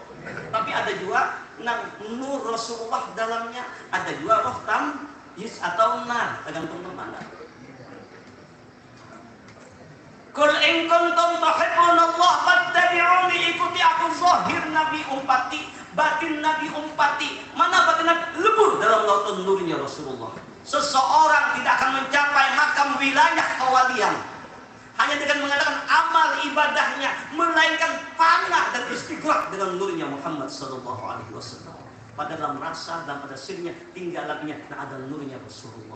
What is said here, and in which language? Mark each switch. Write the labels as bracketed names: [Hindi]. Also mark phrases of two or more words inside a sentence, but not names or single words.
[Indonesian] Tapi ada juga yang nur Rasulullah dalamnya, ada juga roh tamyiz atau nar, tergantung mana. [Arabic] قل إن كنتم تحبون الله فاتبعوني, [Indonesian] ikuti aku. [Banjar] Zahir Nabi umpati, batin Nabi umpati. [Indonesian] Mana batin Nabi? Lebur dalam lautan nurnya Rasulullah. Seseorang tidak akan mencapai makam wilayah kewalian hanya dengan mengadakan amal ibadahnya, melainkan fana dan istighraq dengan nurnya Muhammad [Arabic] صلى الله عليه وسلم. [Indonesian] Pada dalam rasa dan pada sirnya tinggal laginya ada nurnya Rasulullah.